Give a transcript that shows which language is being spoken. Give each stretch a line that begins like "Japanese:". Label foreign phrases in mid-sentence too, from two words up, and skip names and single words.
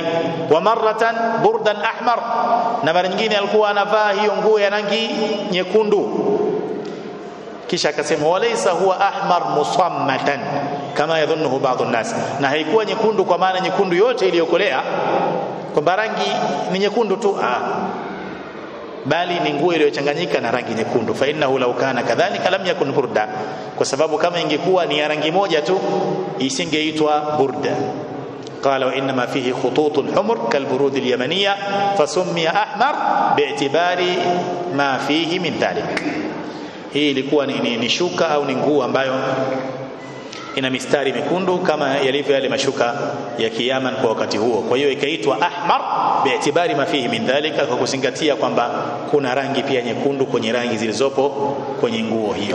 Arabic: ومرة بردا أحمر,
Swahili: na mara nyingine alikuwa anavaa hiyo nguo ya rangi nyekundu. Kisha akasema
Arabic: وليس هو أحمر مصمتا كما يظنه بعض الناس,
Swahili: na haikuwa nyekundu kwa maana nyekundu yote iliyokolea kwamba rangi ni nyekundu tu, bali ni nguo iliyochanganyika na rangi nyekundu.
Arabic: فإنه لو كان كذلك لم يكن بردا,
Swahili: kwa sababu kama ingekuwa ni ya rangi moja tu isingeitwa burda.
Arabic: قال وانما فيه خطوط حمر كالبرود اليمنيه فسمي احمر باعتبار ما فيه من ذلك.
Swahili: Hii ilikuwa ni shuka au ni nguo ambayo ina mistari mekundu kama yalivyo yale mashuka ya Kiyaman kwa wakati huo. Kwa hiyo ikaitwa
Arabic: أحمر باعتبار ما فيه من ذلك,
Swahili: kwa kuzingatia kwamba kuna rangi pia nyekundu kwenye rangi zilizopo kwenye nguo hiyo.